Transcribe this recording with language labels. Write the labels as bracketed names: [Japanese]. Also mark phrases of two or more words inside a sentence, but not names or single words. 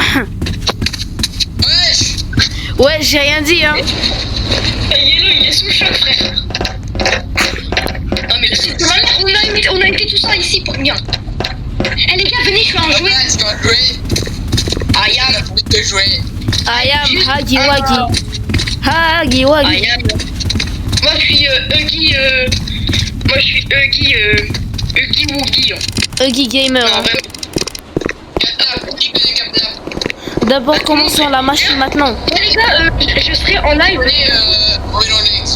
[French] Wesh. Ouais, j'ai rien dit, hein. Yellow il est sous choc, frère. Non mais c'est de manière, on a été tout ça ici pour rien. Eh les gars, venez, je vais en jouer. Ouais, tu vas jouer. [English] I [French] On a [English] am. [French] envie de jouer. [English] I am [French] Juste Huggy un- Wuggy. Huggy Wuggy. [English] I am. [French] Moi je suis Huggy. Moi je suis Huggy. Huggy Wuggy. Huggy Gamer. Non, Hein. vraiment. Capnap, qui connaît Capnap? D'abord, commençons la machine maintenant. Moi les gars, je serai en live. Bruno Lex.